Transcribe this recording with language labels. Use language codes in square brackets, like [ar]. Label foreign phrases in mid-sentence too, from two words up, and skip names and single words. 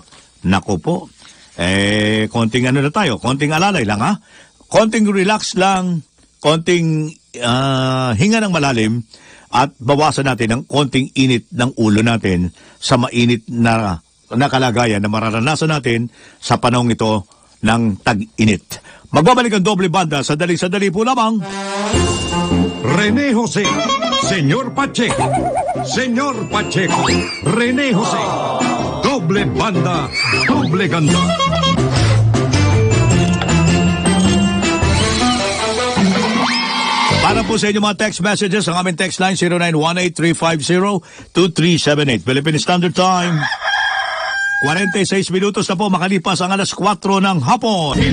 [tl] Naku po, konting na tayo, konting alalay lang konting relax lang, konting hinga ng malalim at bawasan natin ang konting init ng ulo natin sa mainit na kalagayan na mararanasan natin sa panahong ito ng tag-init. Magbabalik ang doble banda sa dali-sadali po lamang. René Jose, Señor Pacheco, Señor Pacheco, René Jose, doble banda, doble ganda. Para po sa inyo mga [en] text messages, [tl] ang aming text line 0918-350-2378. [en] Philippine Standard Time. [tl] 46 minutos na po makalipas ang alas 4 ng hapon.